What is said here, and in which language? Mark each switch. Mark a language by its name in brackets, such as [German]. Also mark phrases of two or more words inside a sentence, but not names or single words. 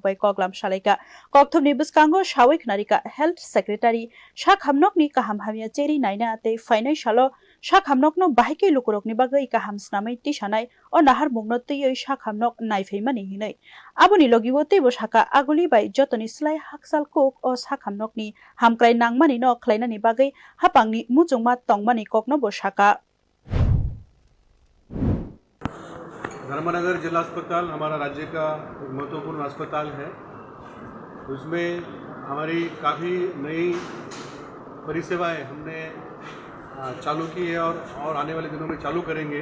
[Kok Borok] bai koklam salaika kokthumni biskango sawik narika [English] health secretary [Kok Borok] sakhamnokni kaham hamia cheri naina tei fainai salo sakhamnokno bahike lukurokni bagai kaham snamai tisanai o nahar mungno tuyei sakhamnok naifeimani hinai aboni logibo teibo saka aguli bai jotoni slai haksal kok o sakhamnokni hamklai nangmani no khlainani bagai hapangni mujungma tongmani kokno bo saka [Hindi] धर्मनगर जिला अस्पताल हमारा राज्य का एक महत्वपूर्ण अस्पताल है। उसमें हमारी काफ़ी नई परिसेवाएं हमने चालू की है और आने वाले दिनों में चालू करेंगे।